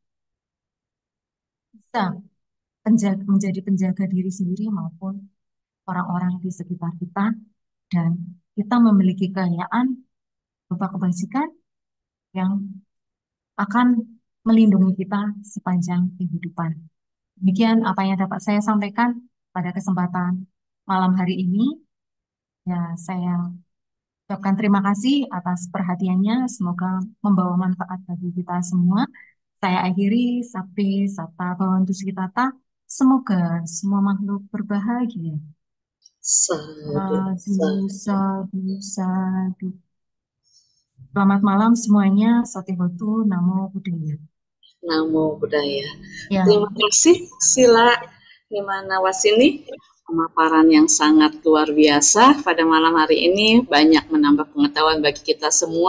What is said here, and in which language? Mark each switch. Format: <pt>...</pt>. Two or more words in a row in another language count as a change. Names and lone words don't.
<id>bisa menjadi penjaga diri sendiri maupun orang-orang di sekitar kita dan kita memiliki kekayaan berupa kebajikan yang akan melindungi kita sepanjang kehidupan. Demikian apa yang dapat saya sampaikan pada kesempatan malam hari ini. Ya, saya ucapkan terima kasih atas perhatiannya. Semoga membawa manfaat bagi kita semua. Saya akhiri</id> <pi>sabdi sata bhavantu sukhitata.</pi> <id>Semoga semua makhluk berbahagia.</id> <pi>Sadu, Sadu, sadu. sadu, sadu.</pi> <id>Selamat malam semuanya.</id> <pi>Satihotu, Namo Buddhaya. Namo Buddhaya.</pi> <id>Ya, Terima kasih Sila Nimanawasini, pemaparan yang sangat luar biasa pada malam hari ini, banyak menambah pengetahuan bagi kita semua.</id>